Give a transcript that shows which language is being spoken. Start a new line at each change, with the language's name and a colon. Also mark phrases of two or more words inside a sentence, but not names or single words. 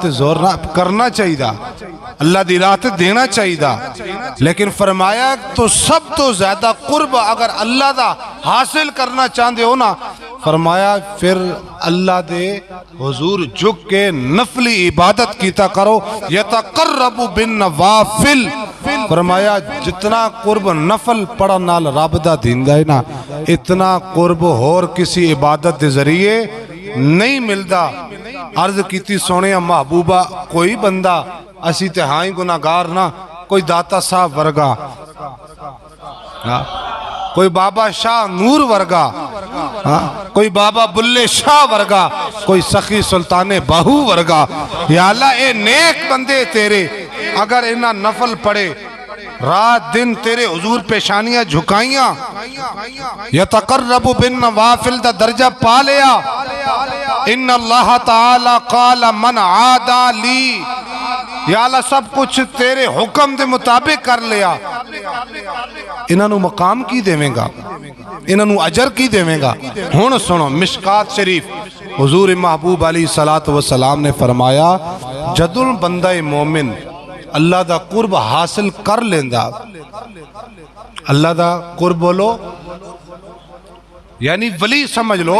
Punjabi: زور نہ کرنا چاہیے، اللہ دی راہ دینا چاہیے، لیکن فرمایا تو سب تو زیادہ قرب اگر اللہ دا حاصل کرنا چاہتے ہو نا، فرمایا پھر اللہ دے حضور جھک کے نفلی عبادت کیتا کرو،
Arabic: یتقرب بالنوافل،
Punjabi: فرمایا جتنا قرب نفل پڑھن نال رب دا دیندا ہے نا، اتنا قرب اور کسی عبادت دے ذریعے نہیں ملدا۔ عرض کیتی سونیا محبوبہ کوئی بندہ اسی تے ہاں ہی گناہگار نہ، کوئی داتا صاحب ورگا، کوئی بابا شاہ نور ورگا، کوئی بابا بلے شاہ ورگا، کوئی سخی سلطان باہو ورگا، یا اللہ اے نیک بندے تیرے اگر انہاں نفل پڑے، رات دن تیرے حضور پیشانیاں جھکائیاں،
Arabic: یتقرب بالنوافل
Punjabi: دا درجہ پا لیا،
Arabic: ان اللہ تعالی قال من عادا لی،
Punjabi: یا اللہ سب کچھ تیرے حکم دے مطابق کر لیا، انہاں نو مقام کی دیویں گا، انہاں نو اجر کی دیویں گا۔ ہون سنو مشکات شریف حضور محبوب
Arabic: علیہ الصلوۃ والسلام
Punjabi: نے فرمایا جدوں بندہ مومن اللہ دا قرب حاصل کر لیندا. اللہ دا قرب بولو یعنی ولی سمجھ لو.